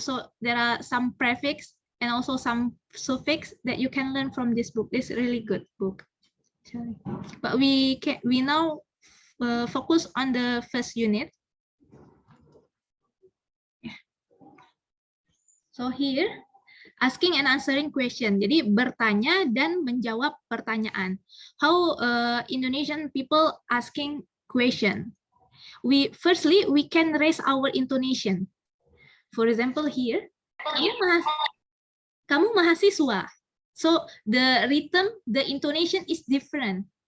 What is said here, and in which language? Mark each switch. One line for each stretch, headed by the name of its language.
English: So there are some prefix and also some suffix that you can learn from this book. This is a really good book. But we now focus on the first unit. So here, asking and answering question.
Indonesian: Jadi bertanya dan menjawab pertanyaan.
English: How Indonesian people asking question? Firstly, we can raise our intonation. For example, here,
Indonesian: kamu mahasiswa.
English: So the rhythm, the intonation is different.